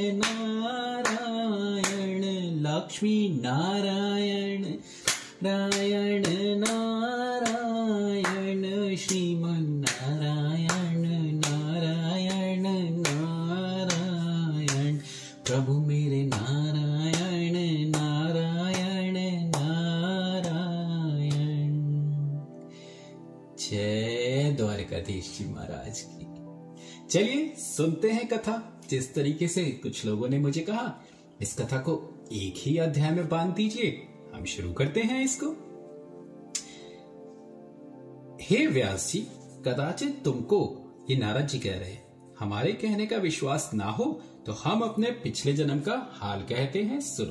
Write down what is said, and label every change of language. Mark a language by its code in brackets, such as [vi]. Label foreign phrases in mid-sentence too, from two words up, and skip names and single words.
[hi] नारायण, लक्ष्मी नारायण नारायण नारायण, श्रीमन नारायण नारायण नारायण, प्रभु मेरे नारायण नारायण नारायण। जय द्वारकाधीश जी महाराज की। चलिए सुनते हैं कथा। जिस तरीके से कुछ लोगों ने मुझे कहा इस कथा को एक ही अध्याय में बांध दीजिए, हम शुरू करते हैं इसको। हे व्यास जी, कदाचित तुमको, ये नारद जी कह रहे हैं, हमारे कहने का विश्वास ना हो तो हम अपने पिछले जन्म का हाल कहते हैं, सुनो।